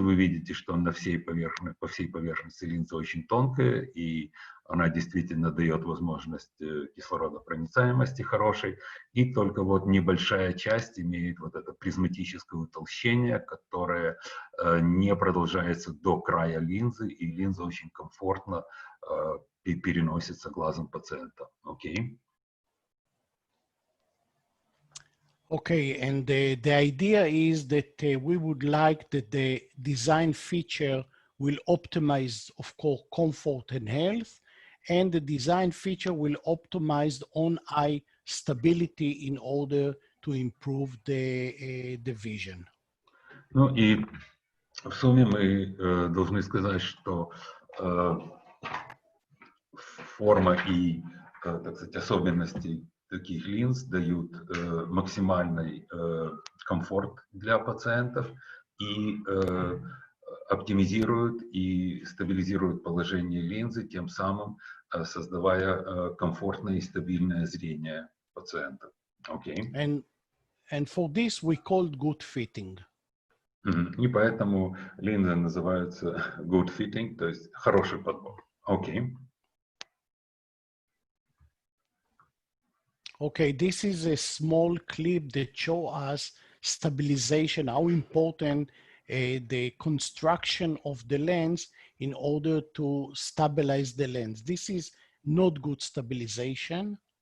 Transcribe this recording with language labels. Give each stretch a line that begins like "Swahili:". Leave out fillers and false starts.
Russian: Вы видите, что по всей поверхности линза очень тонкая, и она действительно дает возможность кислородопроницаемости хорошей, и только вот небольшая часть имеет вот это призматическое утолщение, которое не продолжается до края линзы, и линза очень комфортно переносится глазом пациента. Окей?
English: Okay, and the idea is that we would like that the design feature will optimize, of course, comfort and health, and the design feature will optimize on-eye stability in order to improve the vision.
Russian: Ну и в сумме мы должны сказать, что форма и, так сказать, особенности таких линз дают максимальный комфорт для пациентов и оптимизируют и стабилизируют положение линзы, тем самым создавая комфортное и стабильное зрение пациента.
English: Okay. And for this we call good fitting.
Russian: И поэтому линзы называются
English: good fitting,
Russian: то есть хороший подбор. Окей.
English: Okay, this is a small clip that shows us stabilization, how important the construction of the lens in order to stabilize the lens. This is not good stabilization.